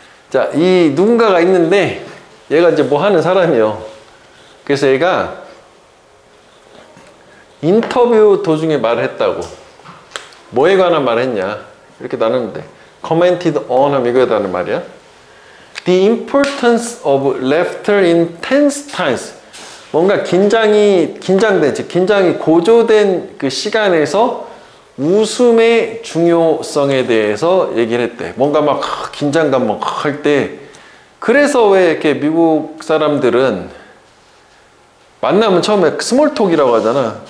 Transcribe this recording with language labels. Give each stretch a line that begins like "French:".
Korean: 자, 이 누군가가 있는데 얘가 이제 뭐 하는 사람이요. 그래서 얘가 인터뷰 도중에 말을 했다고. 뭐에 관한 말을 했냐 이렇게 나누는데
English: commented on
Korean: 하면 이거에 대한 말이야.
English: The importance of laughter in tense times.
Korean: 뭔가 긴장이 고조된 그 시간에서 웃음의 중요성에 대해서 얘기를 했대. 뭔가 막 긴장감 막 할 때. 그래서 왜 이렇게 미국 사람들은 만나면 처음에 스몰톡이라고 하잖아.